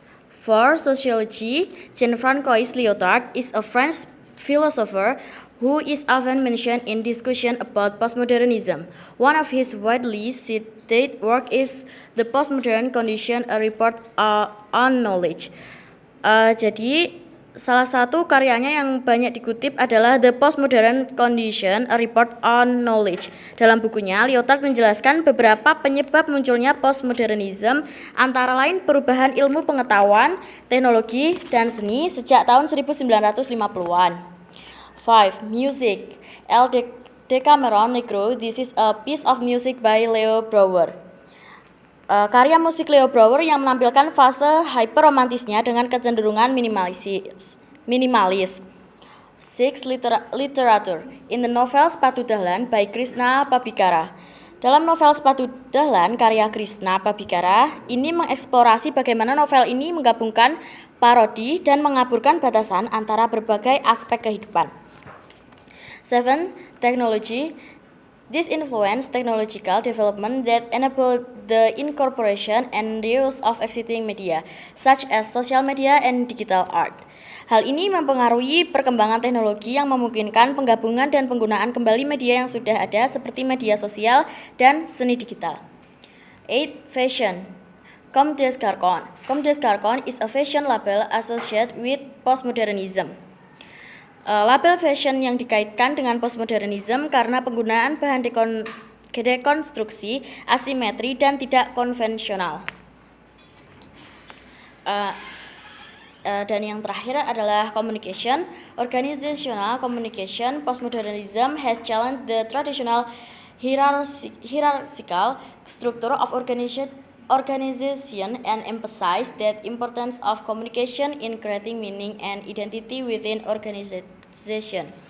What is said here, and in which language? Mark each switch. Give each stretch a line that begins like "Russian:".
English: For sociology, Jean-Francois Lyotard is a French philosopher who is often mentioned in discussion about postmodernism. One of his widely cited work is The Postmodern Condition, a Report on Knowledge.
Indonesian: Jadi salah satu karyanya yang banyak dikutip adalah The Postmodern Condition, a Report on Knowledge. Dalam bukunya, Lyotard menjelaskan beberapa penyebab munculnya postmodernism, antara lain perubahan ilmu pengetahuan, teknologi, dan seni sejak tahun 1950-an. 5. Music.
Spanish: El Decameron Negro.
English: This is a piece of music by Leo Brouwer.
Indonesian: Karya musik Leo Brouwer yang menampilkan fase hyperromantisnya dengan kecenderungan minimalis.
English: 6. Literature. In the novel Sepatu Dahlan by Krishna Pabikara.
Indonesian: Dalam novel Sepatu Dahlan karya Krishna Pabikara, ini mengeksplorasi bagaimana novel ini menggabungkan parodi dan mengaburkan batasan antara berbagai aspek kehidupan.
English: 7. Technology. This influenced technological development that enable the incorporation and reuse of existing media, such as social media and digital art.
Indonesian: Hal ini mempengaruhi perkembangan teknologi yang memungkinkan penggabungan dan penggunaan kembali media yang sudah ada seperti media sosial dan seni digital.
English: 8. Fashion. Comme des Garçons. Comme des Garçons is a fashion label associated with postmodernism.
Indonesian: Label fashion yang dikaitkan dengan postmodernism karena penggunaan bahan dekonstruksi, asimetri, dan tidak konvensional. Dan yang terakhir adalah communication.
English: Organizational communication. Postmodernism has challenged the traditional hierarchical structure of organization and emphasized the importance of communication in creating meaning and identity within organization.